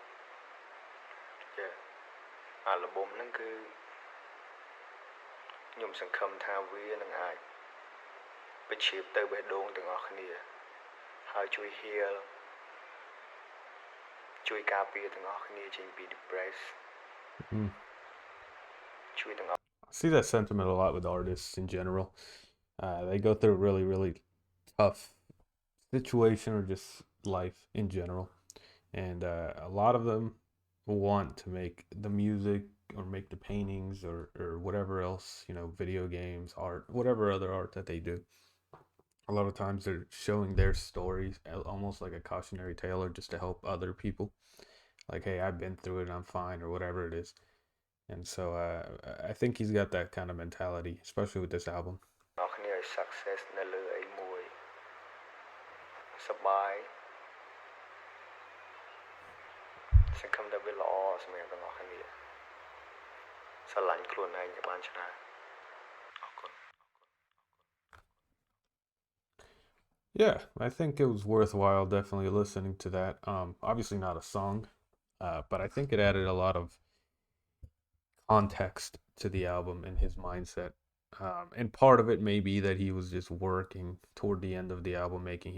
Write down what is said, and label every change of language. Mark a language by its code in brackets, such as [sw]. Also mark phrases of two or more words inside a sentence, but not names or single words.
[km] អាល់ប៊ុមហ្នឹងគឺខ្ញុំសង្ឃឹមថាវានឹងអាចបញ្ឈៀបទៅបេះដូងទាំងអស់គ្នាហើយជួយ heal ជួយការពារទាំងអស់គ្នាចេញពី depression ជួយទាំងអស់ [en] I see that sentiment a lot with artists in general. They go through a really, really tough situation or just life in general. And a lot of them want to make the music or make the paintings or whatever else, video games, art, whatever other art that they do. A lot of times they're showing their stories almost like a cautionary tale or just to help other people. like, hey, I've been through it and I'm fine or whatever it is. And so I think he's got that kind of mentality, especially with this album. [km] អ្នកគ្នាឲ្យ success នៅលើអីមួយសប្បាយសង្ឃឹមថាវាល្អសម្រាប់ទាំងអស់គ្នាស្រឡាញ់ខ្លួនឯងឲ្យបានច្រើនអរគុណ [en] Yeah, I think it was worthwhile definitely listening to that. Obviously not a song, but I think it added a lot of context to the album and his mindset. And part of it may be that he was just working toward the end of the album making.